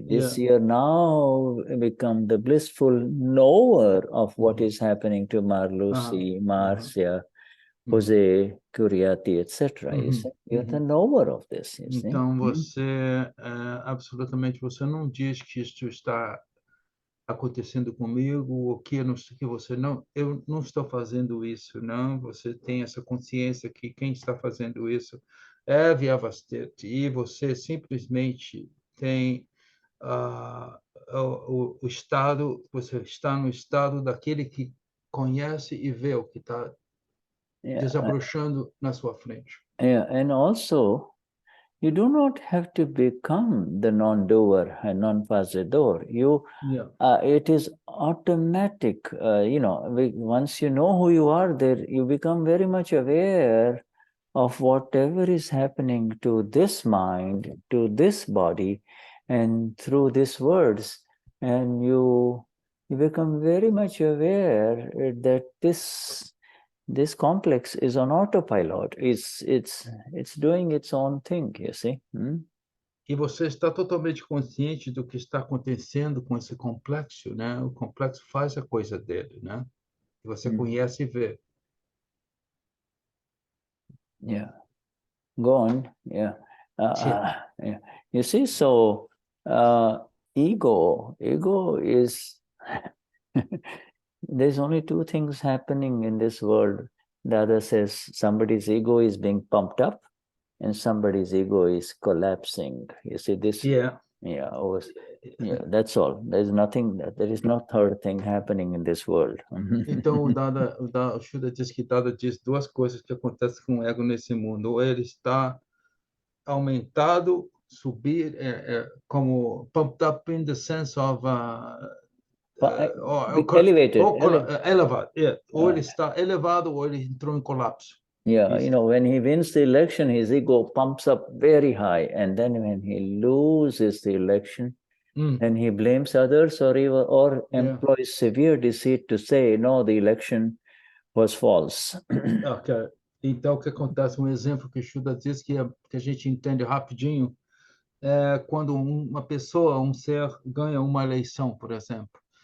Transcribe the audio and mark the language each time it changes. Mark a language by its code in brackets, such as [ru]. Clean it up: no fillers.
[en] This year now become the blissful knower of what is happening to Marlusi, Marcia, Jose, Curiati, etc. You're the knower of this. [pt] Então, você, absolutamente, você não diz que isto está acontecendo comigo, ou que você não, eu não estou fazendo isso, não. Você tem essa consciência que quem está fazendo isso é Vyavastit, e você simplesmente tem o estado, você está no estado daquele que conhece e vê o que está desabrochando na sua frente. [en] And also, you do not have to become the non-doer and non-fazedor. It is automatic. Once you know who you are, there you become very much aware of whatever is happening to this mind, to this body, and through these words, and you become very much aware that this complex is on autopilot. It's doing its own thing, you see. [pt] E você está totalmente consciente do que está acontecendo com esse complexo, né? O complexo faz a coisa dele, né? E você conhece e vê. [en] Yeah. Go on. Yeah. Yeah. You see, so ego is there's only two things happening in this world. The other says somebody's ego is being pumped up and somebody's ego is collapsing. You see this? Yeah, that's all. There's nothing, there is no third thing happening in this world. [pt] Então, o Shuddha diz que Dada diz duas coisas que acontecem com o ego nesse mundo. Ou ele está aumentado, subir, como [en] pumped up in the sense of elevated. [pt] Elevado. Ou ele está elevado ou ele entrou em colapso. [en] Yeah, when he wins the election, his ego pumps up very high, and then when he loses the election, then he blames others or employs severe deceit to say, no, the election was false. Okay. [pt] Então, o que acontece? Um exemplo que o Shuddha diz que a gente entende rapidinho é quando uma pessoa, um ser, ganha uma eleição, por exemplo.